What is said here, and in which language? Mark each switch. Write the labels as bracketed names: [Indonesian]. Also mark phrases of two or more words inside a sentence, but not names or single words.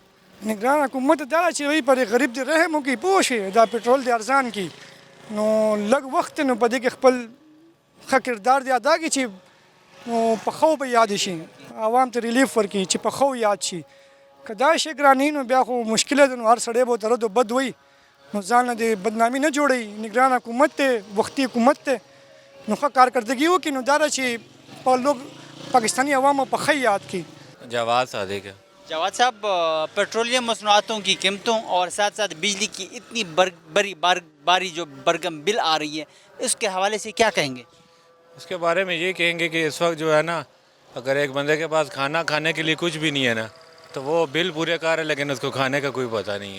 [Pashto] نگران حکومت دا چې وایي پر غریب دی رحم وکړي پوه شي دا پټرول دی ارزان کړي نو لږ وخت نو په دې کې خپل ښه کردار دی ادا کړي چې نو په ښو به یاد شي عوام ته ریلیف ورکړي چې په ښو یاد شي. که دا شی ګراني نو بیا خو مشکله ده نو هر سړی به ورته رد و بد وایي نو ځان نه د بدنامي نه جوړوي. نگران حکومت دی وختي حکومت دی نو ښه کارکردګي وکړي نو دا ده چې په لوگ پاکستانی عوامو په ښه یاد کړي. [Urdu] جواد صادق ہے. جواد صاحب پیٹرولیم مصنوعاتوں کی قیمتوں اور ساتھ ساتھ بجلی کی اتنی باری جو برگم بل آ رہی ہے اس کے حوالے سے کیا کہیں گے؟ اس کے بارے میں یہ کہیں گے کہ اس وقت جو ہے نا اگر ایک بندے کے پاس کھانا کھانے کے لیے کچھ بھی نہیں ہے نا تو وہ بل پورے کر رہے لیکن اس کو کھانے کا کوئی پتہ نہیں ہے.